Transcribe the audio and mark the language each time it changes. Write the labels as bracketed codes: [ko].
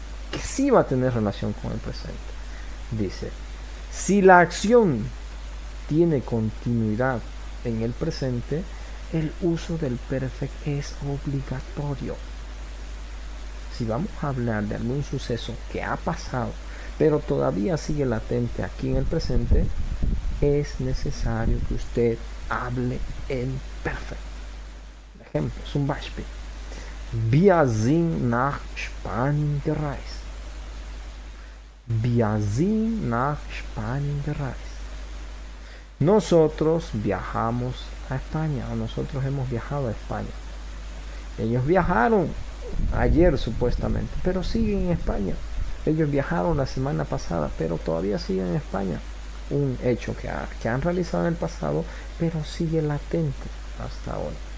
[es] que sí va a tener relación con el presente. Dice, si la acción tiene continuidad en el presente, el uso del perfect es obligatorio. Si vamos a hablar de algún suceso que ha pasado, pero todavía sigue latente aquí en el presente, es necesario que usted hable en perfect. Ejemplo, [de] zum Beispiel. Wir sind nach Spanien gereist. Wir sind nach Spanien gereist. [es] Nosotros viajamos a España, o nosotros hemos viajado a España. Ellos viajaron ayer supuestamente, pero siguen en España. Ellos viajaron la semana pasada, pero todavía siguen en España. Un hecho que han realizado en el pasado, pero sigue latente hasta ahora.